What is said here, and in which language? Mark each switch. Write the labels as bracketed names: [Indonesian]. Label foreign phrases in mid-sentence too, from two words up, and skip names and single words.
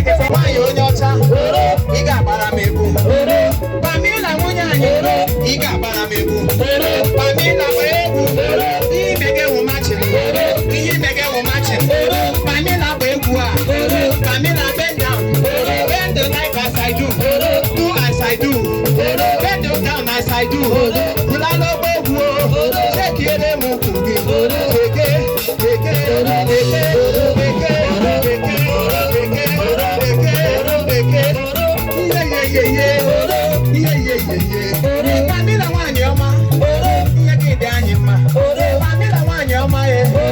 [Igbo] Nwaanyị onye ọcha, ị ga-agbara m egwu. Pamela nwunye anyị, ị ga-agbara m egwu. Pamela gba egwu. Ihe ime gị wụ matching. Ihe ime gị wụ matching. Pamela gba egwu a. [English] Pamela bend down. Bend like as I do. Do as I do. Bend down as I do. [Igbo] Bula n'ogbe egwu o. Chekiere m ukwu gị. Keke, keke, keke, keke, keke, keke, keke, keke. Ihe, ihe, ihe, ihe. Ihe, ihe, ihe, ihe. Pamela nwaanyị ọma. Ihe gị dị anyị mma. Pamela nwaanyị ọma, eh.